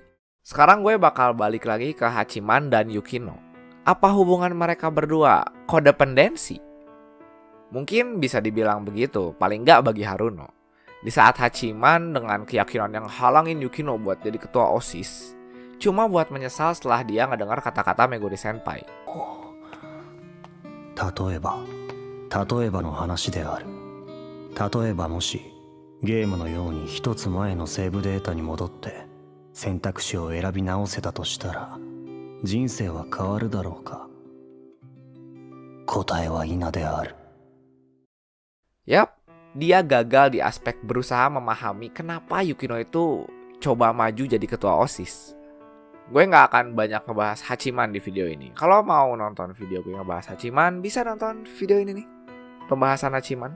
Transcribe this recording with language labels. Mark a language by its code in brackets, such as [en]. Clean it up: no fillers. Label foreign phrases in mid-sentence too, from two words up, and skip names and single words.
[id] Sekarang gue bakal balik lagi ke Hachiman dan Yukino. Apa hubungan mereka berdua kodependensi? Mungkin bisa dibilang begitu, paling nggak bagi Haruno. Di saat Hachiman dengan keyakinan yang halangin Yukino buat jadi ketua OSIS, cuma buat menyesal setelah dia ngedengar kata-kata Meguri Senpai. [ja] 例えばの話である。例えばもしゲームのように一つ前のセーブデータに戻って選択肢を選び直せたとしたら人生は変わるだろうか。答えは否である。 [id] Yap, dia gagal di aspek berusaha memahami kenapa Yukino itu coba maju jadi ketua OSIS. Gue gak akan banyak ngebahas Hachiman di video ini. Kalau mau nonton video gue ngebahas Hachiman, bisa nonton video ini nih, pembahasan Hachiman.